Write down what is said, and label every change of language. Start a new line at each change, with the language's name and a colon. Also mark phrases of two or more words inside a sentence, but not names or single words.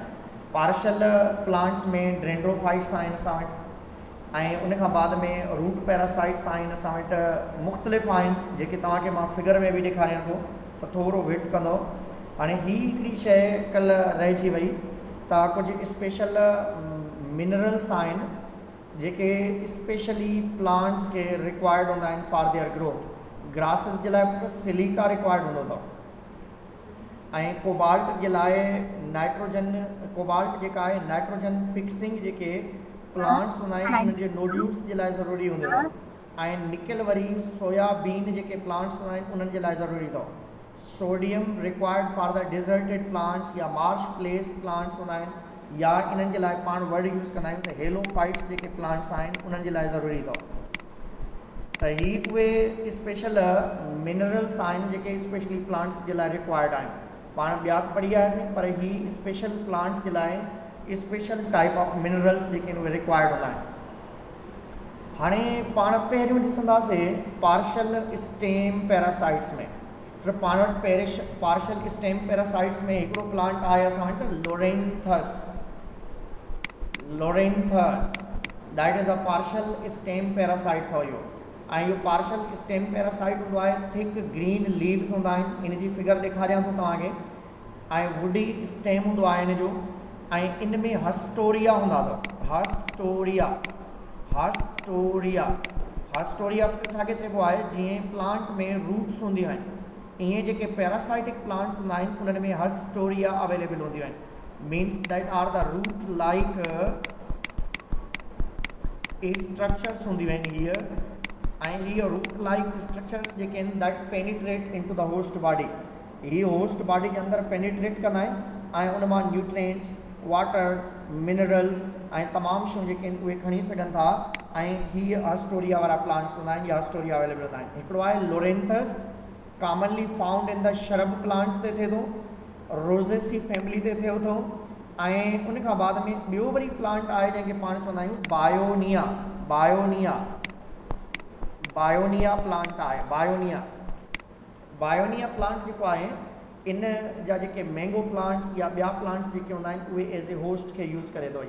English: partial plants
Sindhi: में डेंड्रोफाइट्स आहिनि असां वटि ऐं उन खां बाद में
English: root parasites
Sindhi: आहिनि असां वटि। मुख़्तलिफ़ आहिनि जेके तव्हांखे मां फिगर में बि ॾेखारियां थो त थोरो वेट कंदो। हाणे हीअ हिकिड़ी शइ कल्ह रहिजी वई त कुझु
English: special minerals
Sindhi: आहिनि जेके
English: specially plants
Sindhi: खे रिक्वायर्ड हूंदा आहिनि
English: for their growth.
Sindhi: ग्रासिस जे लाइ सिलिका रिक्वायर्ड हूंदो अथव ऐं कोबाल्ट जे लाइ नाइट्रोजन, कोबाल्ट जेका आहे
English: nitrogen fixing
Sindhi: जेके प्लांट्स हूंदा आहिनि उन्हनि जे नोड्यूल्स जे लाइ ज़रूरी हूंदो अथव ऐं निकिल वरी सोयाबीन जेके प्लांट्स हूंदा आहिनि उन्हनि जे लाइ ज़रूरी अथव।
English: sodium required for the deserted plants
Sindhi: या
English: marsh place plants
Sindhi: हूंदा आहिनि या इन्हनि जे लाइ पाण
English: word use
Sindhi: कंदा आहियूं त हेलोफाइट्स जेके प्लांट्स आहिनि उन्हनि जे लाइ ज़रूरी अथव। त ही उहे
English: special minerals
Sindhi: आहिनि जेके
English: specially plants
Sindhi: जे लाइ रिक्वायर्ड आहिनि। पाण ॿिया त पढ़ी आयासीं पर ही
English: special plants
Sindhi: जे लाइ
English: special type of minerals
Sindhi: जेके आहिनि उहे रिक्वायर्ड हूंदा आहिनि। हाणे पाण पहिरियों ॾिसंदासीं
English: partial stem parasites
Sindhi: में। त पाण वटि
English: partial stem parasites
Sindhi: में हिकिड़ो प्लांट आहे असां वटि लोरेंथस। लोरेंथस
English: that is a partial stem parasite
Sindhi: अथव इहो। ऐं इहो
English: partial stem parasite
Sindhi: हूंदो आहे।
English: thick green leaves
Sindhi: हूंदा आहिनि, इन जी फिगर ॾेखारियां थो तव्हांखे। ऐं
English: woody stem
Sindhi: हूंदो आहे इन जो ऐं इन में हस्टोरिया हूंदा अथव। हस्टोरिया हस्टोरिया हस्टोरिया छाखे चइबो आहे? जीअं प्लांट में रूट्स हूंदियूं आहिनि ईअं जेके
English: parasitic plants
Sindhi: हूंदा आहिनि उन्हनि में हस्टोरिया अवेलेबल हूंदियूं आहिनि।
English: means that are the root like structures
Sindhi: हूंदियूं आहिनि हीअ ऐं हीअ
English: root like structures
Sindhi: जेके आहिनि
English: that penetrate into the host body.
Sindhi: हीअ
English: host body
Sindhi: जे अंदरि पेनिट्रेट कंदा आहिनि ऐं उन मां न्यूट्रिएंट्स, वाटर, मिनरल्स ऐं तमामु शयूं जेके आहिनि उहे खणी सघनि था ऐं हीअ हस्टोरिया वारा प्लांट्स हूंदा आहिनि या हस्टोरिया अवेलेबल हूंदा आहिनि। हिकिड़ो आहे लोरेंथस,
English: commonly found in the shrub plants
Sindhi: ते थिए थो,
English: Rosaceae family
Sindhi: ते थिए थो ऐं उन खां बाद में ॿियो वरी प्लांट आहे जंहिंखे पाण चवंदा आहियूं बायोनिया। बायोनिया बायोनिया प्लांट आहे। बायोनिया बायोनिया प्लांट जेको आहे इन जा जेके
English: mango plants
Sindhi: या ॿिया प्लांट्स जेके हूंदा आहिनि उहे
English: as a host
Sindhi: खे यूज़ करे थो।